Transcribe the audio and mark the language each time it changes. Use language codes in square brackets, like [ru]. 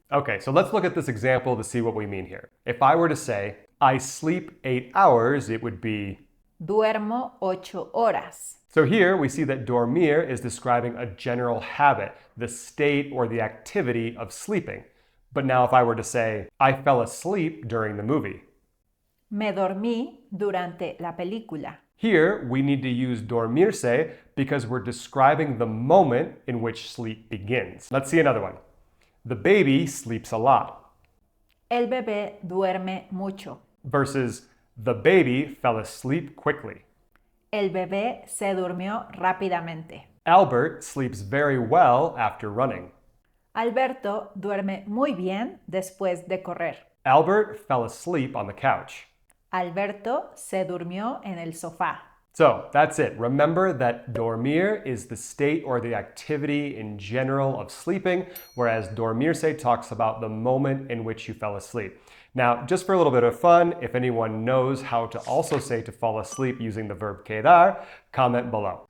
[en] Okay, so let's look at this example to see what we mean here. If I were to say, I sleep 8 hours, it would be [es] Duermo 8 horas. [en] So here we see that dormir is describing a general habit, the state or the activity of sleeping. But now if I were to say, I fell asleep during the movie. [es] Me dormí durante la película. [en] Here we need to use dormirse because we're describing the moment in which sleep begins. Let's see another one. The baby sleeps a lot. [es] El bebé duerme mucho. [en] Versus the baby fell asleep quickly. [es] El bebé se durmió rápidamente. [en] Albert sleeps very well after running. [es] Alberto duerme muy bien después de correr. [en] Albert fell asleep on the couch. [es] Alberto se durmió en el sofá. [en] So that's it. Remember that dormir is the state or the activity in general of sleeping, whereas dormirse talks about the moment in which you fell asleep. Now, just for a little bit of fun, if anyone knows how to also say to fall asleep using the verb quedar, comment below.